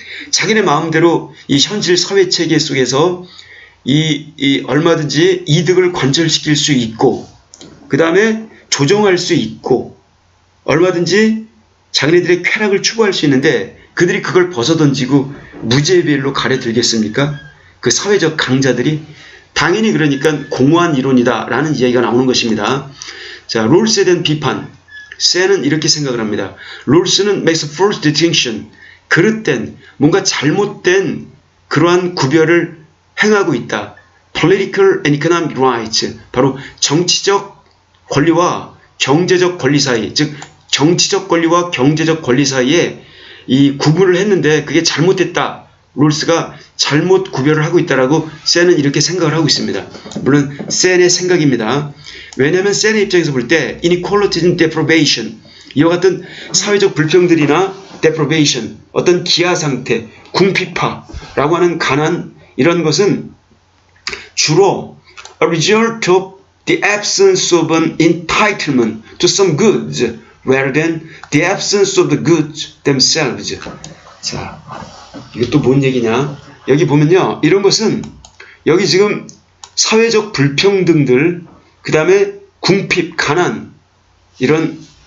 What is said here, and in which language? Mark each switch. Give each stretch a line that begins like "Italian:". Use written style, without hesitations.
Korean: 자기네 마음대로 이 현실 사회 체계 속에서 이 얼마든지 이득을 관철시킬 수 있고 그 다음에 조정할 수 있고 얼마든지 자기네들의 쾌락을 추구할 수 있는데 그들이 그걸 벗어던지고 무지의 베일로 가려들겠습니까? 그 사회적 강자들이 당연히 그러니까 공허한 이론이다 라는 이야기가 나오는 것입니다. 자, 롤스에 대한 비판. 세는 이렇게 생각을 합니다.
English: 롤스는 makes a false distinction.
Korean: 그릇된, 뭔가 잘못된 그러한 구별을 행하고 있다.
English: Political and economic rights.
Korean: 바로 정치적 권리와 경제적 권리 사이, 즉 정치적 권리와 경제적 권리 사이에 이 구분을 했는데 그게 잘못됐다. 롤스가 잘못 구별을 하고 있다라고 센은 이렇게 생각을 하고 있습니다. 물론 센의 생각입니다. 왜냐하면 센의 입장에서 볼 때
English: inequality and deprivation,
Korean: 이와 같은 사회적 불평들이나
English: deprivation,
Korean: 어떤 기아 상태, 궁핍화라고 하는 가난, 이런 것은 주로
English: a result of the absence of an entitlement to some goods rather than the absence of the goods themselves.
Korean: 자, 이것도 뭔 얘기냐? 여기 보면요, 이런 것은 여기 지금 사회적 불평등들, 그 다음에 궁핍, 가난, 이런